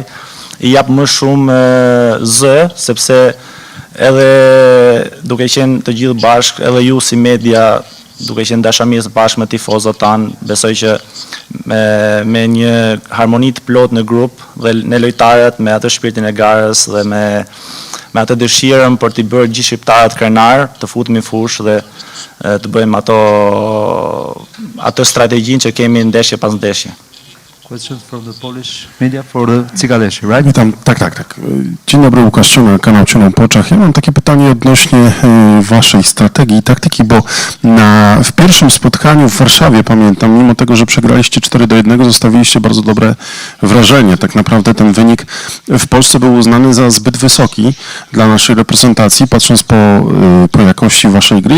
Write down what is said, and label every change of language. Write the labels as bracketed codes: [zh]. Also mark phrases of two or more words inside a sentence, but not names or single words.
[sq] i jap më shumë zë, sepse edhe duke qenë të gjithë bashkë, edhe ju si media, duke qenë dashamirës bashkë me tifozët tanë, besoj që me një harmoni të plot në grup dhe ne lojtarët me atë shpirtin e garës dhe me atë dëshirën për t'i bërë gjithë shqiptarët krenar, të futemi fush dhe të bëjmë atë strategjinë që kemi ndeshje pas ndeshje. [en] Question from the Polish media for the Cykaleshi, right? [pl] Witam, tak. Dzień dobry, Łukasz Ciuna, kanał Ciuna po oczach. Ja mam takie pytanie odnośnie waszej strategii i taktyki, bo w pierwszym spotkaniu w Warszawie, pamiętam, mimo tego, że przegraliście 4-1, zostawiliście bardzo dobre wrażenie. Tak naprawdę ten wynik w Polsce był uznany za zbyt wysoki dla naszej reprezentacji, patrząc po jakości waszej gry.